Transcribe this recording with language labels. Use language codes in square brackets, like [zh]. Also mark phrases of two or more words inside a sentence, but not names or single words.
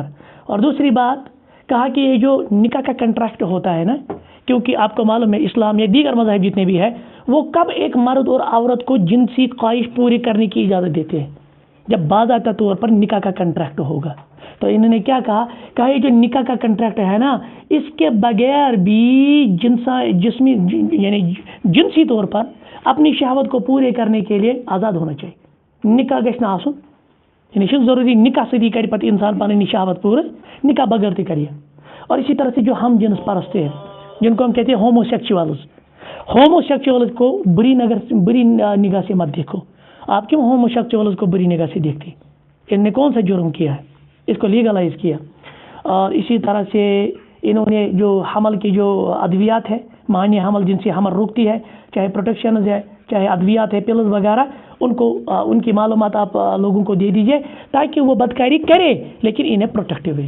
[ur] اور دوسری بات کہا کہ یہ جو نکاح کا کنٹریکٹ ہوتا ہے نا، کیونکہ آپ کو معلوم ہے اسلام یا دیگر مذاہب جتنے بھی ہے وہ کب ایک مرد اور عورت کو جنسی خواہش پوری کرنے کی اجازت دیتے ہیں؟ جب باضابطہ طور پر نکاح کا کنٹریکٹ ہوگا. تو انہوں نے کیا کہا یہ جو نکاح کا کنٹریکٹ ہے نا، اس کے بغیر بھی جسمی یعنی جنسی طور پر اپنی شہوت کو پورے کرنے کے لیے آزاد ہونا چاہیے. [ks] نکاح گژھِ نہٕ آسُن، یعنی ضروری نکاح سۭتی کرِ پتہٕ انسان پنٕنۍ شہوت پورٕ، نکاح بغیر تہِ کریے. [ur] اور اسی طرح سے جو ہم جنس پرست ہیں جن کو ہم کہتے ہیں ہومو سیکچوئلز کو بری نگاہ سے مت دیکھو. آپ کیوں ہومو سیکچوئلز کو بری نگاہ سے دیکھتے؟ ان نے کون سا جرم کیا ہے؟ اس کو لیگلائز کیا. اور اسی طرح سے انہوں نے جو حمل کی جو ادویات ہے، معنی حمل جن سے حمل روکتی ہے، چاہے پروٹیکشنز ہے، چاہے ادویات ہے، پلز وغیرہ، ان کی معلومات آپ لوگوں کو دے دیجئے تاکہ وہ بدکاری کرے لیکن انہیں پروٹیکٹیو ہے.